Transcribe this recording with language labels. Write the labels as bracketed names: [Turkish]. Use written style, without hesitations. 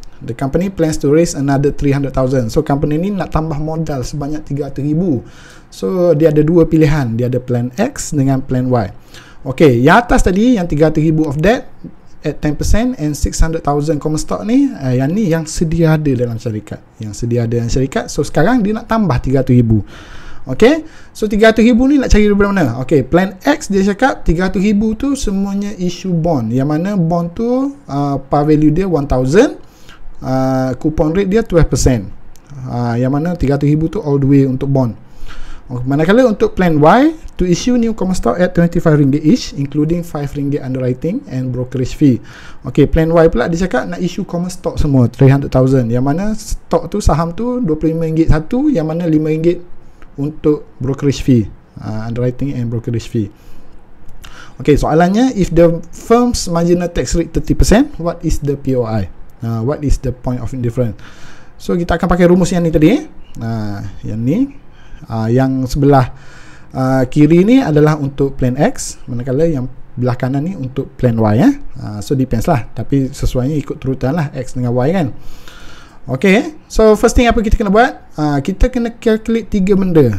[English] The company plans to raise another 300,000. [Malay] So company ni nak tambah modal sebanyak 300,000. So dia ada 2 pilihan, dia ada plan X dengan plan Y. Okay, yang atas tadi yang [English] 300,000 of debt at 10% and 600,000 common stock [Malay] ni, yang ni yang sedia ada dalam syarikat. So sekarang dia nak tambah 300,000. Okay, so 300,000 ni nak cari daripada mana? Okay, plan X dia cakap 300,000 tu semuanya issue bond, yang mana bond tu par value dia 1,000, coupon rate dia 12%, yang mana 300,000 tu [English] all the way [Malay] untuk bond. Manakala untuk [English] plan Y, to issue new common stock at RM25 each, including RM5 underwriting and brokerage fee. [Malay] Okay, plan Y pula dia cakap nak issue common stock semua 300,000, yang mana stock tu, saham tu RM25 satu, yang mana RM5 untuk brokerage fee, [English] underwriting and brokerage fee. [Malay] Okay, soalannya, [English] if the firm's marginal tax rate 30%, what is the POI? What is the point of indifference? [Malay] So kita akan pakai rumus yang ni tadi. Yang ni, yang sebelah kiri ni adalah untuk plan X, manakala yang belah kanan ni untuk plan Y. So depends lah, tapi sesuainya ikut turutan lah, X dengan Y, kan. Okay, so first thing apa kita kena buat? Kita kena calculate 3 benda.